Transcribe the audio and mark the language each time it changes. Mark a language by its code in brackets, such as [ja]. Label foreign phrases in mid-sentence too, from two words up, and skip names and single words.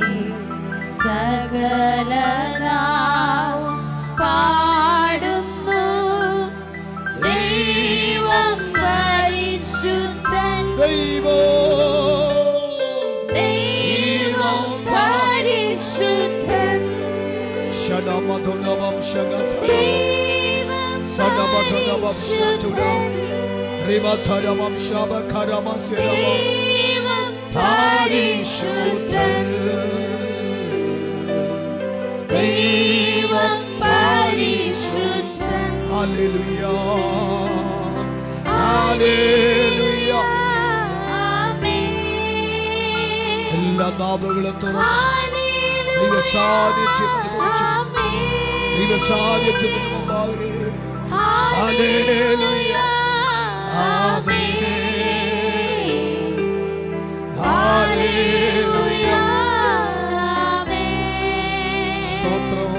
[ml] സകല നാമം പാടുന്നു ദൈവം പരിശുദ്ധൻ. ദൈവം Ramadolavam Shagatara Sadabadolavam Shatura Rimataravam Shabakaramasirava Parishuddhan ദൈവം പരിശുദ്ധൻ. Hallelujah Hallelujah Amen. എല്ലാ നാവുകളും തുറന്ന് ദൈവസാന്നിധ്യത്തിന് കുറിച്ച് ദൈവസാന്നിധ്യത്തിന് മുമ്പാകെ ഹല്ലേലൂയ ആമേൻ ഹല്ലേലൂയ സ്തോത്രം